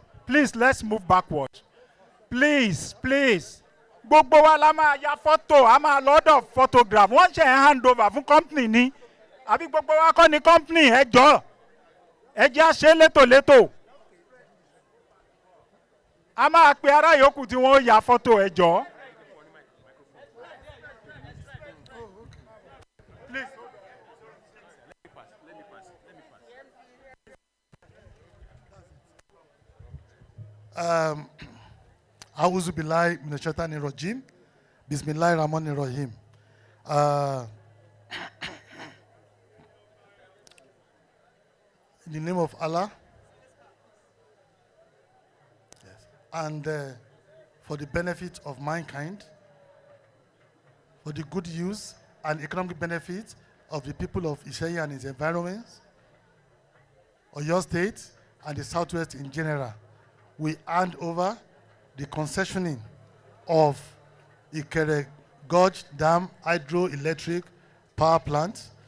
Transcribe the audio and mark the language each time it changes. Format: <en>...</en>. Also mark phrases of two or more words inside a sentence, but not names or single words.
<en>Please, let's move backward. Please, please.</en> <yo>Gbogbo wa la máa ya photo, a máa lọ́dọ̀ photograph. Wọ́n ṣe handover fún company ni. Àbí gbogbo wa kọ́ ni company ẹ jọ̀ọ́. Ẹ jẹ́ á ṣe létòlétò. A máa pe ará yòókù tí wọ́n ya photo ẹ jọ̀ọ́.</yo> <ar>أعوذ بالله من الشيطان الرجيم. بسم الله الرحمن الرحيم.</ar> <en>In the name of Allah, yes, and for the benefit of mankind, for the good use and economic benefit of the people of Iseyin and its environments, Oyo State, and the Southwest in general, we hand over the concessioning of IKERE Gorge Dam Hydroelectric Power Plant</en>